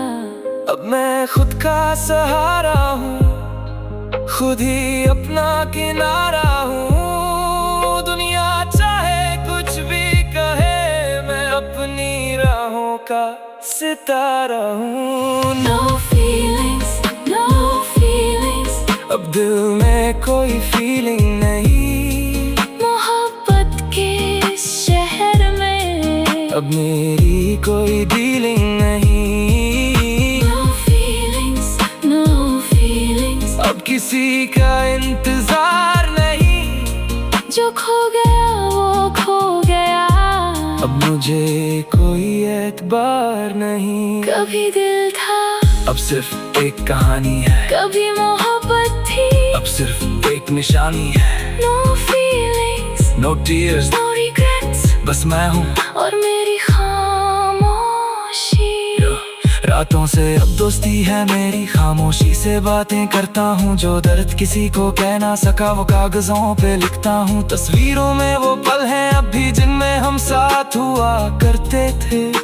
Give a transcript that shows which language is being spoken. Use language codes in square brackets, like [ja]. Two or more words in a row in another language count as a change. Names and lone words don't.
[hi] अब मैं खुद का सहारा हूँ, खुद ही अपना किनारा हूँ। दुनिया चाहे कुछ भी कहे, मैं अपनी राहों का सितारा हूँ। [en] No feelings, no feelings, [hi] अब दिल में कोई फीलिंग नहीं। मोहब्बत के इस शहर में अब मेरी कोई डीलिंग नहीं। [en] No feelings, no feelings, [hi] अब किसी का इंतजार नहीं। जो खो गया वो खो गया, अब मुझे कोई एतबार नहीं। कभी दिल था, अब सिर्फ एक कहानी है। कभी मोहब्बत थी, अब सिर्फ एक निशानी है। [en] No feelings, No tears, no regrets, [hi] बस मैं हूँ और मेरी खामोशी। रातों से अब दोस्ती है मेरी, खामोशी से बातें करता हूँ। जो दर्द किसी को कह ना सका, वो कागजों पे लिखता हूँ। तस्वीरों में वो पल हैं अब भी, जिनमें हम साथ हुआ करते थे।